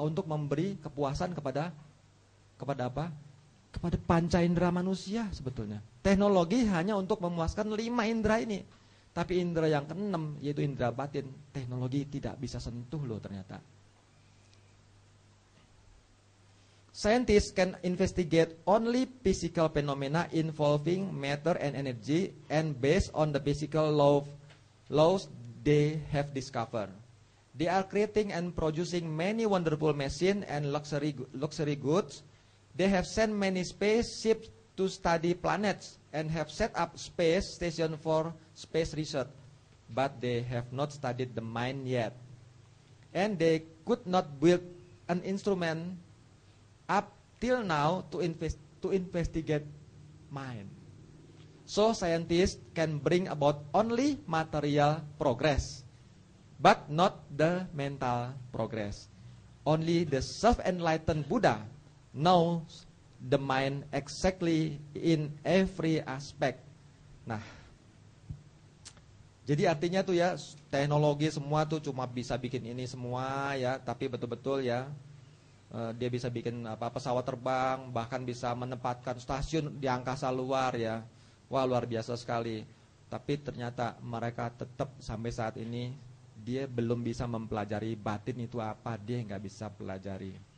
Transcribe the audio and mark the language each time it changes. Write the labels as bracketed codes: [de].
[id] Untuk memberi kepuasan kepada apa? Kepada panca indera manusia sebetulnya. Teknologi hanya untuk memuaskan 5 indera ini. Tapi indera yang ke-6 yaitu indera batin, teknologi tidak bisa sentuh loh ternyata. [en] Scientists can investigate only physical phenomena involving matter and energy, and based on the physical laws they have discovered, they are creating and producing many wonderful machines and luxury goods. They have sent many spaceships to study planets and have set up space station for space research, but they have not studied the mind yet, and they could not build an instrument up till now to investigate mind. So scientists can bring about only material progress, but not the mental progress. Only the self-enlightened Buddha knows the mind exactly in every aspect. [id] Nah, jadi artinya tuh ya, teknologi semua tuh cuma bisa bikin ini semua ya, tapi betul-betul ya, dia bisa bikin pesawat terbang, bahkan bisa menempatkan stasiun di angkasa luar ya. Wah, luar biasa sekali. Tapi ternyata mereka tetap sampai saat ini dia belum bisa mempelajari batin itu apa, dia nggak bisa pelajari.